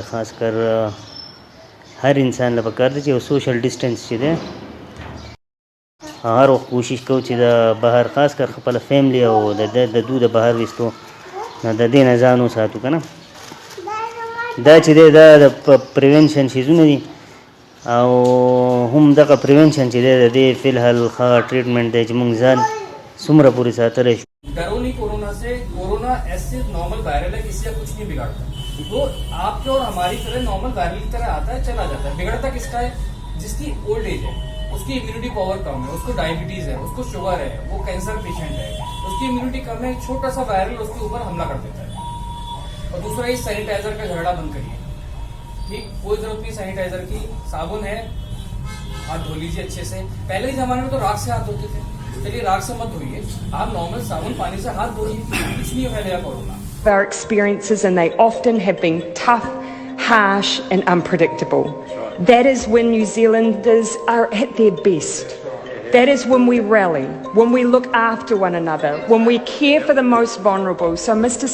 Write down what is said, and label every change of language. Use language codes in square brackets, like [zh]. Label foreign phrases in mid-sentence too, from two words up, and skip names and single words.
[ps] خاص کر هر انسان له پکار دی چې یو [en] social distance [ps] چې دی هر وخت کوشش کوو چې د بهر خاص کر خپله فیملی او د دو د بهر ویستو نو د دې نه ځان وساتو که نه. دا چې دی دا د پریونشن شیزونه دي، او هم دغه پریونشن چې دی د دې فی الحال ښه ټریټمنټ دی چې موږ ځان څومره پورې ساتلی شو. [hi] डरो नहीं कोरोना से, कोरोना ऐसे [en] normal viral [hi] है, किसी का कुछ नहीं बिगाड़ता, वो आपके और हमारी तरह [en] normal viral [hi] की तरह आता है, चला जाता है। बिगड़ता किसका है? जिसकी [en] old age [hi] है, उसकी [en] immunity power [hi] कम है, उसको डायबिटीज है, उसको शुगर है, वो [en] cancer patient [hi] है, उसकी इम्यूनिटी कम है, छोटा सा वायरल उसके ऊपर हमला कर देता है। और दूसरा, ये सैनिटाइजर का झगड़ा बंद करिए, ठीक, कोई जरूरत नहीं सैनिटाइजर की, साबुन है, हाथ धो लीजिए अच्छे से। पहले के जमाने में तो राख से हाथ धोते थे, चलिए राख से मत धोइए, आप नॉर्मल साबुन पानी से हाथ धोइए, कुछ नहीं फैलेगा कोरोना। [en] Our experiences, and they often have been tough, harsh and unpredictable. That is when New Zealanders are at their best. That is when we rally, when we look after one another, when we care for the most vulnerable. So, Mr.